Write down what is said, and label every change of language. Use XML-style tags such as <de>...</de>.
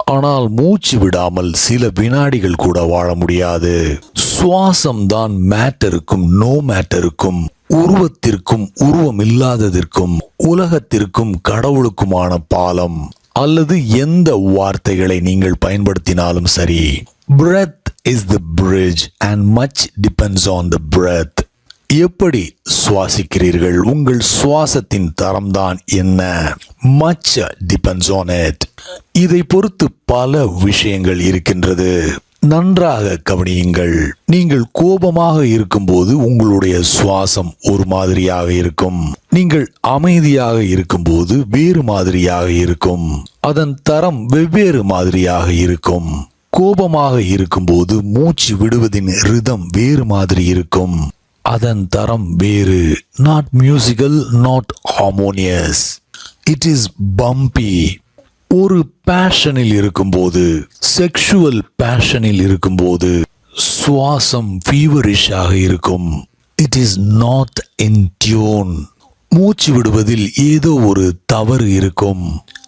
<ta>ஆனால் மூச்சு விடாமல் சில வினாடிகள் கூட வாழ முடியாது. சுவாசம் தான் மேட்டருக்கும் நோ மேட்டருக்கும், உருவத்திற்கும் உருவம் இல்லாததற்கும், உலகத்திற்கும் கடவுளுக்குமான பாலம். அல்லது எந்த வார்த்தைகளை நீங்கள் பயன்படுத்தினாலும் சரி,</ta> <en>Breath is the bridge and much depends on the breath.</en> <ta>எப்படி சுவாசிக்கிறீர்கள், உங்கள் சுவாசத்தின் தரம்தான் என்ன.</ta> <en>Much depends on it.</en> <ta>இதை பொறுத்து பல விஷயங்கள் இருக்கின்றது. நன்றாக கவனியுங்கள். நீங்கள் கோபமாக இருக்கும்போது உங்களுடைய சுவாசம் ஒரு மாதிரியாக இருக்கும். நீங்கள் அமைதியாக இருக்கும்போது வேறு மாதிரியாக இருக்கும். அதன் தரம் வெவ்வேறு மாதிரியாக இருக்கும். கோபமாக இருக்கும்போது மூச்சு விடுவதின் ரிதம் வேறு மாதிரி இருக்கும். அதன் தரம் வேறு.</ta> <en>Not musical, not harmonious. It is bumpy.</en> <ta>ஒரு பேஷனில் இருக்கும்போது, செக்ஷுவல் பேஷனில் இருக்கும்போது சுவாசம் ஃபீவரிஷாக இருக்கும்.</ta> <en>It is not in tune.</en> <ta>மூச்சு விடுவதில் ஏதோ ஒரு தவறு இருக்கும்.</ta>